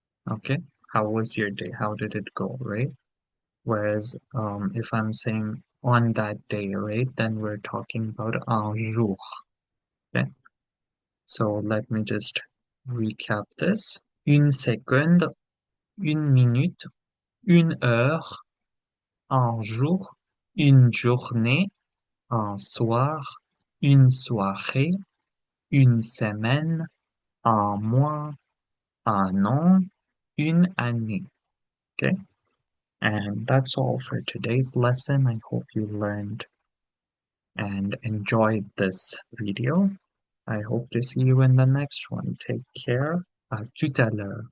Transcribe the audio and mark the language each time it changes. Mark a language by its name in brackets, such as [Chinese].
[English] Okay? How was your day? How did it go, right? Whereas if I'm saying on that day, right, then we're talking about un jour. Okay? So let me just recap this. [French] Une seconde, une minute, une heure, un jour, une journée, un soir, une soirée, une semaine, un mois, un an, une année. [English] Okay? And that's all for today's lesson. I hope you learned and enjoyed this video. I hope to see you in the next one. Take care. [French] À tout à l'heure.